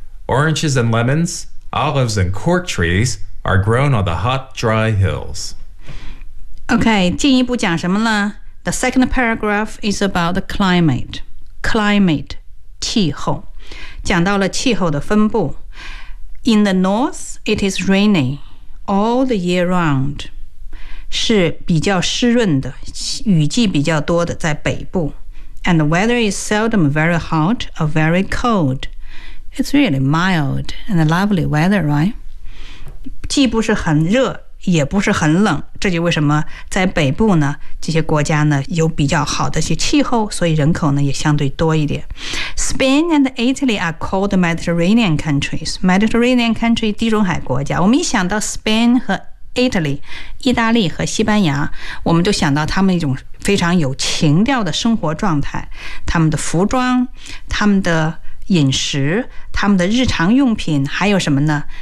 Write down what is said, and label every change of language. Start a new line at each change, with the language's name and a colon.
English: Oranges and lemons, olives and cork trees are grown on the hot, dry hills. Okay,
Chinese: 进一步讲什么呢?
English: The second paragraph is about the climate.
Chinese: Climate, 气候。讲到了气候的分布。
English: In the north, it is rainy all the year round.
Chinese: 是比较湿润的，雨季比较多的，在北部。
English: And the weather is seldom very hot or very cold. It's really mild and a lovely weather, right?
Chinese: 既不是很热，也不是很冷。这就为什么在北部呢，这些国家呢有比较好的一些气候，所以人口呢也相对多一点。
English: Spain and Italy are called Mediterranean countries.
Chinese: Mediterranean country, 地中海国家。我们一想到 Spain 和 Italy, 意大利和西班牙，我们就想到他们一种非常有情调的生活状态，他们的服装，他们的饮食，他们的日常用品，还有什么呢？